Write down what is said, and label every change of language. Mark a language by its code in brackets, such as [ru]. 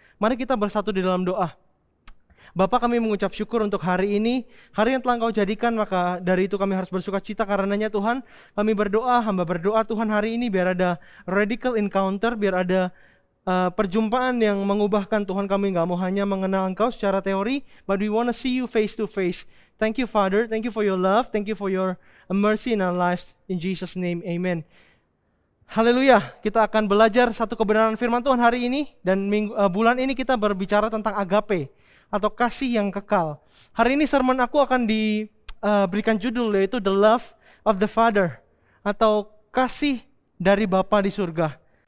[id] Mari kita bersatu di dalam doa. Bapa, kami mengucap syukur untuk hari ini, hari yang telah Engkau jadikan, maka dari itu kami harus bersuka cita karenanya Tuhan. Kami berdoa, hamba berdoa Tuhan hari ini biar ada [en] radical encounter, [id] biar ada perjumpaan yang mengubahkan Tuhan. Kami gak mau hanya mengenal Engkau secara teori, [en] but we want to see you face to face. Thank you Father, thank you for your love, thank you for your mercy in our lives. In Jesus' name, amen. [id] Haleluya, kita akan belajar satu kebenaran firman Tuhan hari ini, dan bulan ini kita berbicara tentang agape, atau kasih yang kekal. Hari ini sermon aku akan diberikan judul, yaitu The Love of the Father, atau kasih dari Bapa di surga.